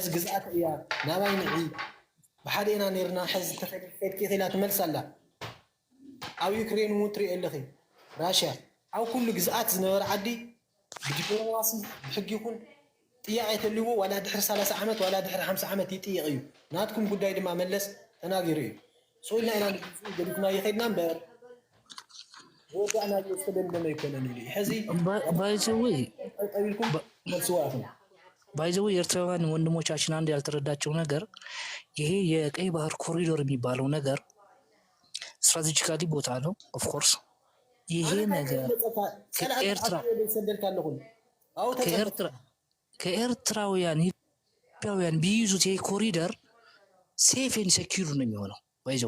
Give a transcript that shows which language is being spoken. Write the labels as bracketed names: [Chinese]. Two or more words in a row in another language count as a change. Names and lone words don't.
[Tigrinya] ግዝኣት እያ ናባይ ንዒ ብሓደ ኢና ነርና ሕዚ ተፈለጥቲ ኢላ ትመልስ ኣላ ኣብ ዩክሬን እውን ትርኢ ኣለኺ ራሽያ ኣብ ኩሉ ግዝኣት ዝነበረ ዓዲ ብዲፕሎማሲ ብሕጊ ይኹን ጥያቄ ተልዎ ዋላ ድሕሪ 30 ዓመት ዋላ ድሕሪ 50 ዓመት ይጥይቕ እዩ ናትኩም ጉዳይ ድማ መለስ ተናጊሩ እዩ ሶኢልና ኢና ገዲፍና ይኸድና እምበር ወዳዕና ዝተደምደመ ይኮነን ኢሉ ሕዚ ጠቢልኩም መልስዋ ኢኹም [English] by the way [Amharic] ኤርትራውያን ወንድሞቻችን አንድ ያልተረዳቸው ነገር ይሄ የቀይ ባህር ኮሪዶር የሚባለው ነገር ስትራቴጂካሊ ቦታ ነው [English] of course [Amharic] ይሄ ነገር ከኤርትራውያን ኢትዮጵያውያን ቢይዙት ይሄ ኮሪደር [English] safe and secure [Amharic] ነው የሚሆነው [English] by the way